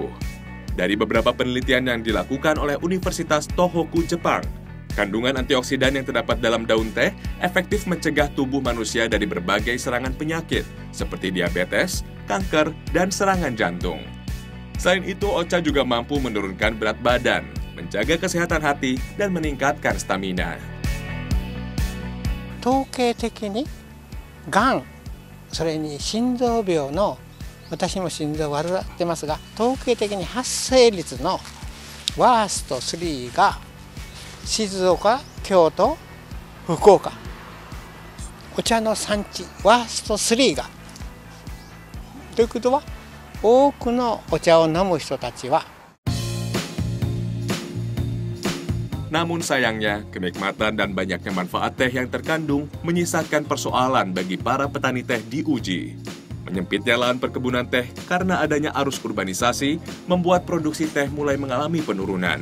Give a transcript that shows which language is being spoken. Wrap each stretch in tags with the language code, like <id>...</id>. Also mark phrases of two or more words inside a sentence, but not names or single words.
<id>Dari beberapa penelitian yang dilakukan oleh Universitas Tohoku, Jepang, kandungan antioksidan yang terdapat dalam daun teh efektif mencegah tubuh manusia dari berbagai serangan penyakit seperti diabetes, kanker, dan serangan jantung. Selain itu, ocha juga mampu menurunkan berat badan, menjaga kesehatan hati, dan meningkatkan stamina.</id> <ja>統計的にがん、それに心臓病の、私も心臓悪ってますが、統計的に発生率のワースト3が静岡、京都、福岡、お茶の産地ワースト3が。ということは、多くのお茶を飲む人たちは</ja> <id>Namun sayangnya, kenikmatan dan banyaknya manfaat teh yang terkandung menyisakan persoalan bagi para petani teh di Uji. Menyempitnya lahan perkebunan teh karena adanya arus urbanisasi membuat produksi teh mulai mengalami penurunan.</id>